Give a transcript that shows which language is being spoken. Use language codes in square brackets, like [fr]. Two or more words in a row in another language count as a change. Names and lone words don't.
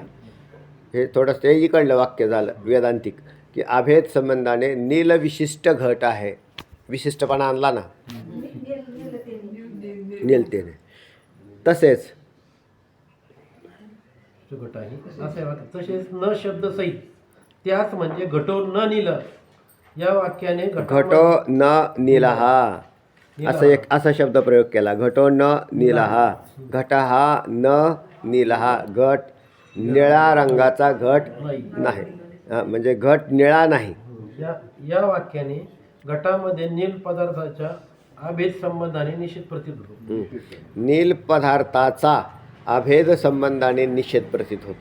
[mr] हे थोडंसं इकडलं वाक्य झालं वेदांतिक, की अभेद संबंधाने नील विशिष्ट घट आहे. विशिष्टपणा आणला ना नीलतेने. तसेच घट आहे असे वाक्य. तसेच न शब्द सहित त्याच म्हणजे [sa] घटो न नील [mr] या वाक्याने [sa] घटो न नीलः [mr] असा शब्द प्रयोग केला. [sa] घटो न नीलः, [mr] घट हा [sa] न नीलः, [mr] घट निळ्या रंगाचा घट नाही, म्हणजे घट निळा नाही. या वाक्याने घटामध्ये नील पदार्थाच्या अभेद संबंधाने निश्चित प्रतीत होतो. नील पदार्थाचा अभेद संबंधाने निषेध प्रतीत होतो.